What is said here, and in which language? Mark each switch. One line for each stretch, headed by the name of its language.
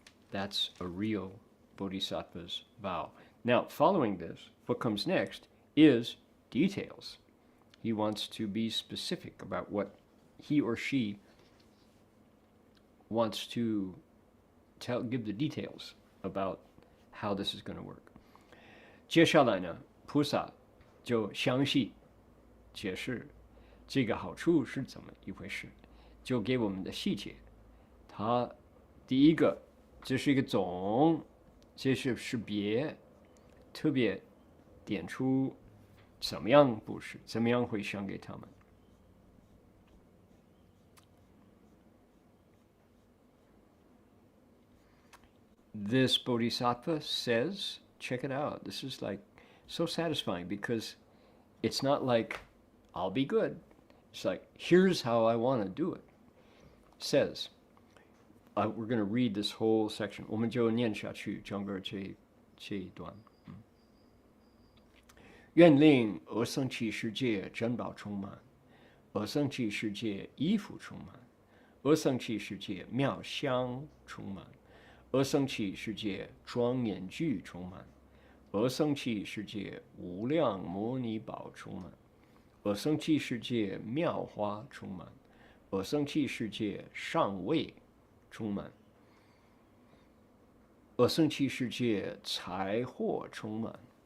English: That's a real Bodhisattva's vow. Now, following this, what comes next is details. He wants to be specific about what he or she wants to give the details about how this is going to work.
Chinese: 接下来呢，菩萨就详细解释这个好处是怎么一回事，就给我们的细节。他第一个，这是一个总，这是别，特别点出怎么样布施，怎么样回向给他们。
English: This Bodhisattva says, check it out. This is like so satisfying because it's not like, I'll be good. It's like, here's how I want to do it. Says, we're going to read this whole section.
Chinese: 我们就念下去，整个这一段。愿令阿僧祇世界珍宝充满，阿僧祇世界衣服充满，阿僧祇世界妙香充满，阿僧祇世界庄严具充满，阿僧祇世界无量摩尼宝充满，阿僧祇世界妙花充满，阿僧祇世界上位充满，阿僧祇世界财货充满，